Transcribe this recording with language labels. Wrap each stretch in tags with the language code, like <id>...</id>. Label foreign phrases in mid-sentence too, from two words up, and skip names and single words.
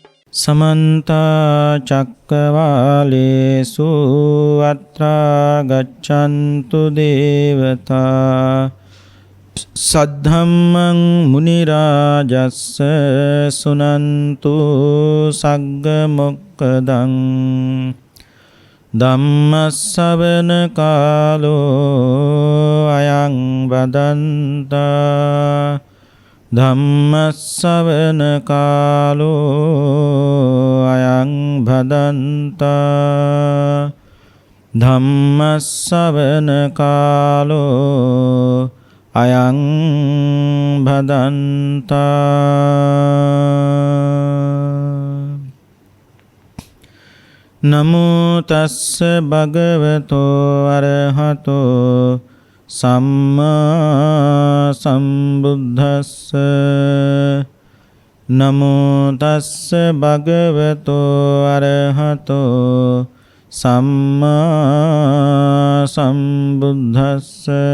<pi>समन्ता चक्रवालेषु अत्रा गच्छन्तु देवता सद्धम्मं मुनिराजस्स सुनन्तु सग्गमोक्खदं ධම්මස්සවන කාලෝ අයං වදන්තා ධම්මස්සවන කාලෝ අයං භදන්තා ධම්මස්සවන කාලෝ අයං භදන්තා නමෝ තස්ස භගවතෝ අරහතෝ සම්මා සම්බුද්දස්ස නමෝ තස්ස භගවතෝ අරහතෝ සම්මා සම්බුද්දස්ස</pi>